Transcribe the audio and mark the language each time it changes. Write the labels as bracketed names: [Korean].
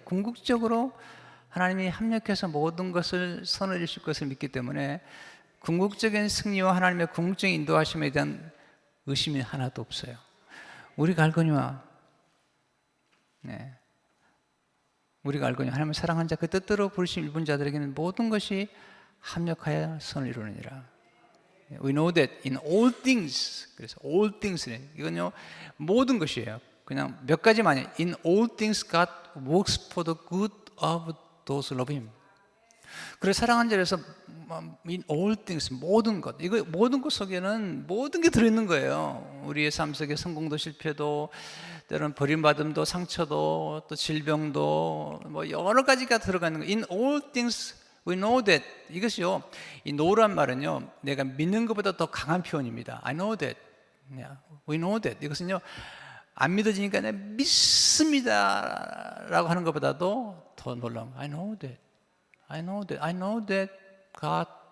[Korean] 궁극적으로 하나님이 합력해서 모든 것을 선을 이루실 것을 믿기 때문에 궁극적인 승리와 하나님의 궁극적인 인도하심에 대한 의심이 하나도 없어요. 우리가 알거니와 하나님을 사랑한 자 그 뜻대로 부르심 입은 자들에게는 모든 것이 합력하여 선을 이루느니라. [English] We know that in all things. [Korean] 그래서 [English] all things [Korean] 이건요 모든 것이에요. 그냥 몇 가지만 아니에요. [English] In all things God works for the good of those who love Him. [Korean] 그래서 사랑한 자에서 [English] in all things [Korean] 모든 것, 이거 모든 것 속에는 모든 게 들어있는 거예요. 우리의 삶 속에 성공도 실패도, 때로는 버림받음도, 상처도, 또 질병도, 뭐 여러 가지가 들어가는 거예요. [English] In all things we know that. [Korean] 이것이요, 이 know란 말은요, 내가 믿는 것보다 더 강한 표현입니다. [English] I know that. We know that. [Korean] 이것은요, 안 믿어지니까 내가 믿습니다라고 하는 것보다도 더 놀라운 거. [English] I know that. I know that. I know that God